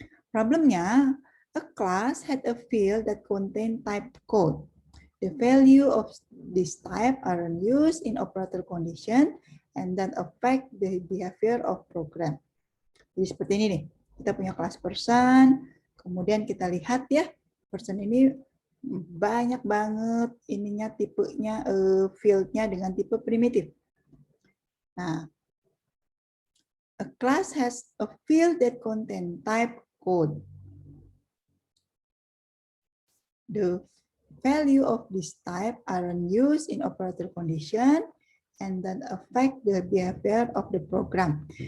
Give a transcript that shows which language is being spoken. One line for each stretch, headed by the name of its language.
English: Problemnya, a class had a field that contained type code. The value of this type are used in operator condition and then affect the behavior of program.
Indonesian: Jadi seperti ini nih. Kita punya kelas person, kemudian kita lihat ya, person ini banyak banget ininya tipenya fieldnya dengan tipe primitif.
English: Nah, a class has a field that contain type code. The value of this type are used in operator condition and then affect the behavior of the program.